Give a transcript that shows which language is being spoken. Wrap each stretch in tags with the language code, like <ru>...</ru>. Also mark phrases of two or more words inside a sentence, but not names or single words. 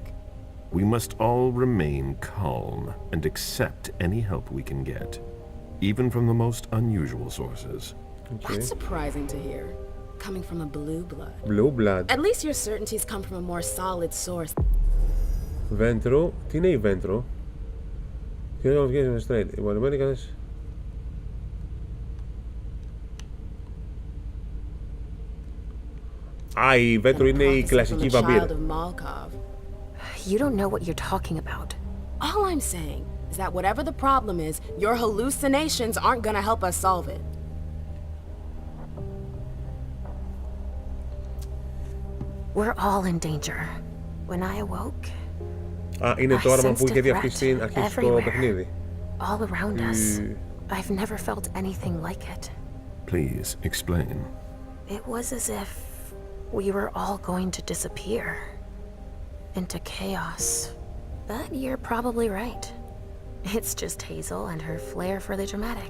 <en>We must all remain calm and accept any help we can get, even from the most unusual sources. Okay. That's surprising to hear, coming from a blue blood. Blue blood. At least your certainties come from a more solid source. Ventru.</en> <el>Τι είναι η Ventru? Τι είναι ο Masquerade? Οι βολεμένοι καθές. Α, η Ventru είναι η κλασική βαμπύρ.</el> <en>You don't know what you're talking about. All I'm saying is that whatever the problem is, your hallucinations aren't gonna help us solve it. We're all in danger. When I awoke,</en> <el>Α, είναι</el> <en>I</en> <el>το όραμα</el> <en>sensed</en> <el>που είχε</el> <en>a</en> <el>δει</el> <en>threat</en> <el>αυτή στην αρχή στο</el> <en>everywhere,</en> <el>παιχνίδι.</el> <en>all around us. I've never felt anything like it. Please explain. It was as if we were all going to disappear into chaos. But you're probably right. It's just Hazel and her flair for the dramatic.</en>